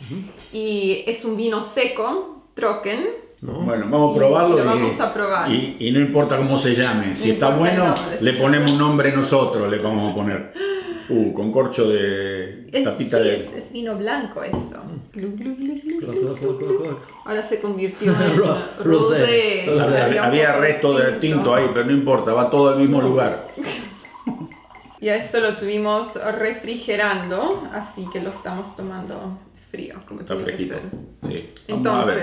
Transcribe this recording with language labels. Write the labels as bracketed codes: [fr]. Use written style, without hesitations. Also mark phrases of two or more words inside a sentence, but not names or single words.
[es] Y es un vino seco, trocken. Bueno, vamos a probarlo Lo vamos a probar. y no importa cómo se llame. Si está importa el bueno, nombre, le sí. ponemos un nombre nosotros, le vamos a poner. Con corcho de tapita Sí, de... es vino blanco esto. Glu, glu, glu, glu, Cloc, glu. cloc, cloc, cloc, cloc. Ahora se convirtió en Rosé. rosé. Rosé. Había un poco resto de tinto ahí, pero no importa, va todo al mismo lugar. Y a esto lo tuvimos refrigerando, así que lo estamos tomando frío, como Está tiene que fresquito. ser. Sí. Vamos a ver.